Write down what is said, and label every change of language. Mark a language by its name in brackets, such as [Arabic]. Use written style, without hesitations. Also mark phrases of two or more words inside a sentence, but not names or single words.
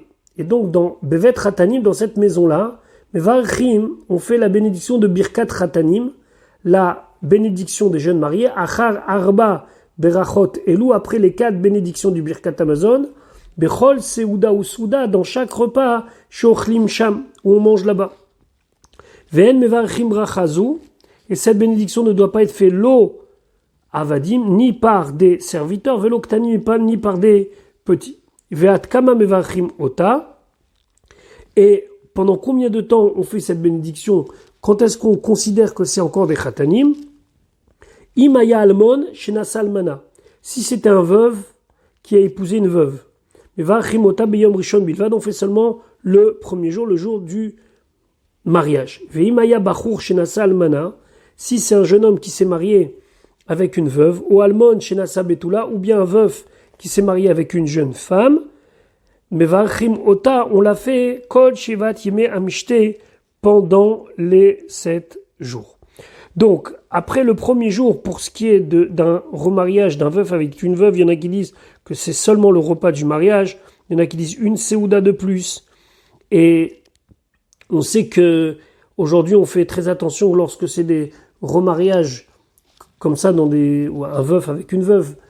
[French] Et donc dans [Hebrew] בבית חתנים, [French] dans cette maison-là, Mevarchim, on fait la bénédiction de [Hebrew] ברכת חתנים, [French] la bénédiction des jeunes mariés, [Hebrew] אחר ארבע ברכות אלו, [French] après les 4 bénédictions du [Hebrew] ברכת המזון, בכל סעודה וסעודה, [French] dans chaque repas, [Hebrew] שאוכלים שם, [French] où on mange là-bas. [Hebrew] ואין מברכים ברכה זו, [French] et cette bénédiction ne doit pas être faite [Hebrew] לא עבדים, [French] ni par des serviteurs, [Hebrew] ולא קטנים, [French] ni par des petits. [Hebrew] ועד כמה מברכים אותה, [French] et pendant combien de temps on fait cette bénédiction? Quand est-ce qu'on considère que c'est encore des khatanim? [Hebrew] אם היה אלמן שנשא אלמנה, [French] si c'était un veuve qui a épousé une veuve. [Hebrew] מברכים אותה ביום ראשון בלבד, [French] on fait seulement le premier jour, le jour du mariage. [Hebrew] ואם היה בחור שנשא אלמנה, [French] si c'est un jeune homme qui s'est marié avec une veuve, ou [Hebrew] אלמן שנשא בתולה, [French] ou bien un veuf qui s'est marié avec une jeune femme, [Hebrew] מברכים אותה, [French] on l'a fait [Hebrew] כל שבעת ימי המשתה, [French] pendant les 7 jours. Donc, après le premier jour, pour ce qui est d'un remariage d'un veuf avec une veuve, il y en a qui disent que c'est seulement le repas du mariage, il y en a qui disent une séouda de plus, et on sait que aujourd'hui on fait très attention lorsque c'est des remariages comme ça, un veuf avec une veuve.